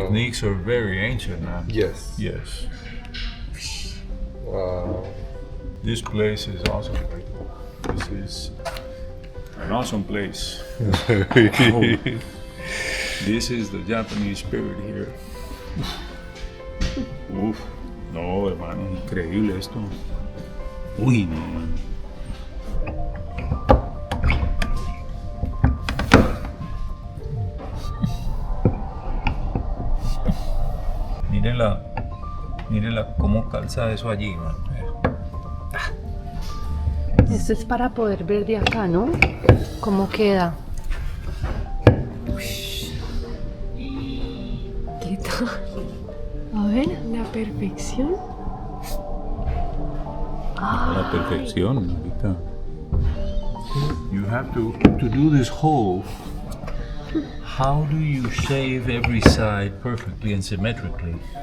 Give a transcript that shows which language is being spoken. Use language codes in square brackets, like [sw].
[en] techniques are very ancient, man. Yes. Yes. Wow. This place is awesome. This is an awesome place. Oh, this is the Japanese spirit here. [es] Uf, no, hermano, increíble esto. Uy, no, man. Mírela cómo calza eso allí, man. Esto es para poder ver de acá, ¿no? ¿Cómo queda? ¿Qué tal? A ver, la perfección. A la perfección, ahorita. [en] You have to do this hole. How do you shave every side perfectly and symmetrically?